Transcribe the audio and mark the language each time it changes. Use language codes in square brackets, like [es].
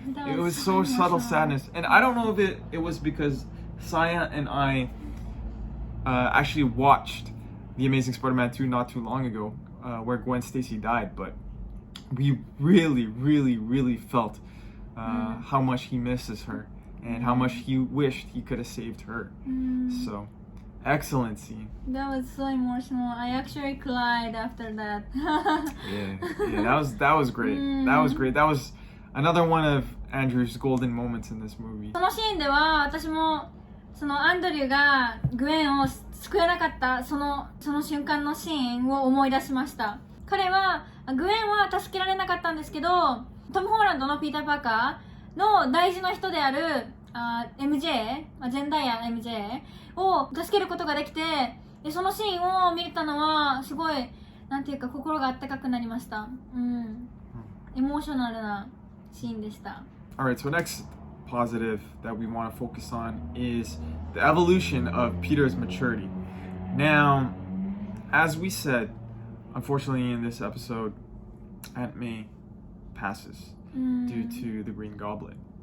[en] It was so subtle sadness. And I don't know if it was because Saya and I actually watched The Amazing Spider-Man 2 not too long ago, where Gwen Stacy died, but we really, really, really felt how much he misses her and how much he wished he could have saved her. So, excellent scene. That was so emotional. I actually cried after that. yeah, that was great. That was great. That was another one of Andrew's golden moments in this movie. [ja] そのシーンでは私もそのアンドリューがグエンを救えなかったその瞬間のシーンを思い出しました。彼はグエンは助けられなかったんですけど、トム・ホーランドのピーター・パーカーの大事な人であるMJ、ゼンダイア MJ を助けることができて、でそのシーンを見れたのはすごいなんていうか心があったかくなりました。エモーショナルなシーンでした。 [en] Alright, so next positive that we want to focus on is the evolution of Peter's maturity. Now, as we said, unfortunately in this episode, Aunt May passes due to the Green Goblin.